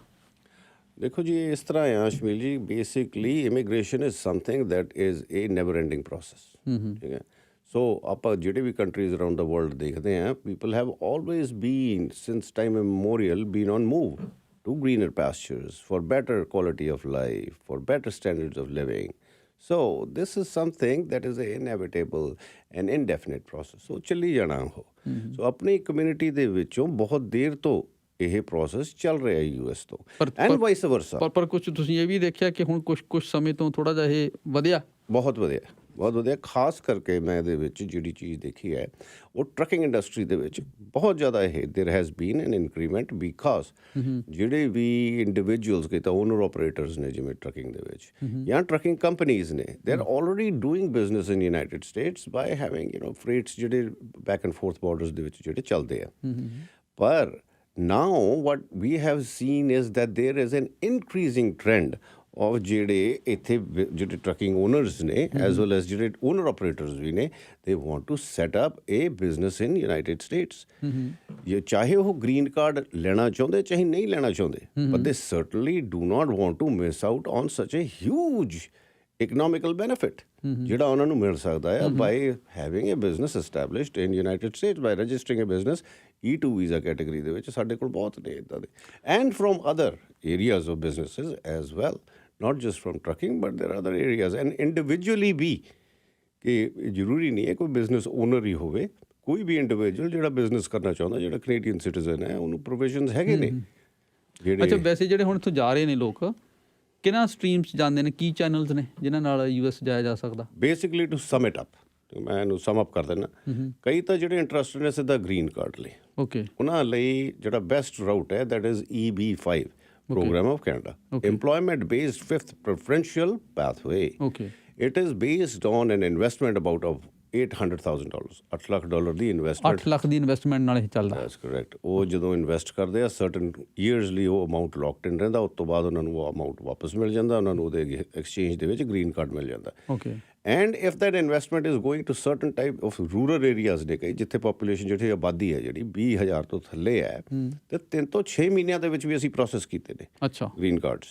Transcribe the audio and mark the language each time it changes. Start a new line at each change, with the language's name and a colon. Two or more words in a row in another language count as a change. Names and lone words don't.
Punjabi: ਦੇਖੋ ਜੀ, ਇਸ ਤਰ੍ਹਾਂ ਆ ਸ਼ਮੀਲ ਜੀ,
English: basically immigration is something that is a never ending process.
Punjabi: ਠੀਕ ਹੈ।
English: ਸੋ
Punjabi: ਆਪਾਂ ਜਿਹੜੇ ਵੀ
English: countries around the world
Punjabi: ਦੇਖਦੇ ਹਾਂ,
English: people have always been since time memorial been on move to greener pastures for better quality of life, for better standards of living. So this is something that is an inevitable and indefinite process.
Punjabi: So ਚੱਲੀ ਜਾਣਾ ਉਹ। ਸੋ ਆਪਣੀ ਕਮਿਊਨਿਟੀ ਦੇ ਵਿੱਚੋਂ ਬਹੁਤ ਦੇਰ ਤੋਂ ਇਹ ਪ੍ਰੋਸੈਸ ਚੱਲ ਰਿਹਾ US ਤੋਂ,
English: and vice versa.
Punjabi: ਪਰ ਕੁਛ ਤੁਸੀਂ ਇਹ ਵੀ ਦੇਖਿਆ ਕਿ ਹੁਣ ਕੁਛ ਸਮੇਂ ਤੋਂ ਥੋੜ੍ਹਾ ਜਿਹਾ ਇਹ ਵਧਿਆ? ਬਹੁਤ ਵਧੀਆ, ਬਹੁਤ ਵਧੀਆ। ਖਾਸ ਕਰਕੇ ਮੈਂ ਇਹਦੇ ਵਿੱਚ ਜਿਹੜੀ ਚੀਜ਼ ਦੇਖੀ ਹੈ ਉਹ
English: trucking industry
Punjabi: ਦੇ ਵਿੱਚ ਬਹੁਤ ਜ਼ਿਆਦਾ ਇਹ
English: there has been an increment, because
Punjabi: ਜਿਹੜੇ ਵੀ ਇੰਡੀਵਿਜੂਅਲਸ ਕਿ ਤਾਂ
English: owner operators
Punjabi: ਨੇ ਜਿਵੇਂ ਟਰੱਕਿੰਗ ਦੇ ਵਿੱਚ, ਜਾਂ
English: trucking companies
Punjabi: ਨੇ,
English: they are already doing business in United States by having freights
Punjabi: ਜਿਹੜੇ
English: back and forth borders
Punjabi: ਦੇ ਵਿੱਚ ਜਿਹੜੇ ਚੱਲਦੇ ਆ।
English: ਪਰ now what we have seen is that there is an increasing trend of
Punjabi: ਜਿਹੜੇ ਇੱਥੇ ਜਿਹੜੇ
English: trucking owners ਨੇ as well as ਜਿਹੜੇ owner operators
Punjabi: ਵੀ ਨੇ,
English: they want to set up a business in United States.
Punjabi: ਇਹ ਚਾਹੇ ਉਹ ਗ੍ਰੀਨ ਕਾਰਡ ਲੈਣਾ ਚਾਹੁੰਦੇ ਚਾਹੇ ਨਹੀਂ ਲੈਣਾ ਚਾਹੁੰਦੇ,
English: but they certainly do not want to miss out on such a huge economical benefit
Punjabi: ਜਿਹੜਾ ਉਹਨਾਂ ਨੂੰ ਮਿਲ ਸਕਦਾ ਹੈ
English: by having a business established in United States, by registering a business E2
Punjabi: ਵੀਜ਼ਾ ਕੈਟੇਗਰੀ ਦੇ ਵਿੱਚ। ਸਾਡੇ ਕੋਲ ਬਹੁਤ ਨੇ ਇੱਦਾਂ ਦੇ,
English: and from other areas of businesses as well, not just from trucking but there are other areas, and individually
Punjabi: ਵੀ, ਕਿ ਜ਼ਰੂਰੀ ਨਹੀਂ ਹੈ ਕੋਈ
English: business owner
Punjabi: ਹੀ ਹੋਵੇ, ਕੋਈ ਵੀ ਇੰਡੀਵਿਜੂਅਲ ਜਿਹੜਾ ਬਿਜ਼ਨਸ ਕਰਨਾ ਚਾਹੁੰਦਾ, ਜਿਹੜਾ
English: Canadian citizen
Punjabi: ਹੈ, ਉਹਨੂੰ ਪ੍ਰੋਵੀਜ਼ਨਸ ਹੈਗੇ ਨੇ ਜਿਹੜੇ। ਅੱਛਾ, ਵੈਸੇ ਜਿਹੜੇ ਹੁਣ ਇੱਥੋਂ ਜਾ ਰਹੇ ਨੇ ਲੋਕ ਕਿਹਨਾਂ ਸਟਰੀਮਸ ਜਾਂਦੇ ਨੇ, ਕੀ ਚੈਨਲਸ ਨੇ ਜਿਨ੍ਹਾਂ ਨਾਲ US ਜਾਇਆ ਜਾ ਸਕਦਾ?
English: basically to sum it up,
Punjabi: ਮੈਂ ਇਹਨੂੰ
English: sum up
Punjabi: ਕਰ ਦਿੰਦਾ। ਕਈ ਤਾਂ ਜਿਹੜੇ ਇੰਟਰਸਟਡ ਨੇ ਸਿੱਧਾ
English: green card
Punjabi: ਲਈ,
English: okay,
Punjabi: ਉਹਨਾਂ ਲਈ ਜਿਹੜਾ ਬੈਸਟ ਰਾਊਟ ਹੈ
English: that is EB5 program of Canada, employment based fifth preferential pathway. Okay. It is based on an investment about of $800,000,
Punjabi: $8 ਲੱਖ ਦੀ ਇਨਵੈਸਟਮੈਂਟ। 8 ਲੱਖ ਦੀ ਇਨਵੈਸਟਮੈਂਟ ਨਾਲ ਇਹ ਚੱਲਦਾ?
English: that's correct.
Punjabi: ਉਹ ਜਦੋਂ ਇਨਵੈਸਟ ਕਰਦੇ ਆ
English: certain years
Punjabi: ਲਈ ਉਹ
English: amount locked in
Punjabi: ਰਹਿੰਦਾ, ਉਸ ਤੋਂ ਬਾਅਦ ਉਹਨਾਂ ਨੂੰ ਉਹ ਅਮਾਊਂਟ ਵਾਪਸ ਮਿਲ ਜਾਂਦਾ, ਉਹਨਾਂ ਨੂੰ ਉਹਦੇ ਐਕਸਚੇਂਜ ਦੇ ਵਿੱਚ
English: green card
Punjabi: ਮਿਲ ਜਾਂਦਾ।
English: okay. and if that investment is going to certain type of rural areas
Punjabi: ਨੇ, ਕਈ ਜਿੱਥੇ ਪਾਪੂਲੇਸ਼ਨ ਜਿਹੜੀ ਆਬਾਦੀ ਹੈ ਜਿਹੜੀ 20,000 ਤੋਂ ਥੱਲੇ ਹੈ, ਤੇ 3 ਤੋਂ 6 ਮਹੀਨਿਆਂ ਦੇ ਵਿੱਚ ਵੀ ਅਸੀਂ ਪ੍ਰੋਸੈਸ ਕੀਤੇ ਨੇ
English: green cards.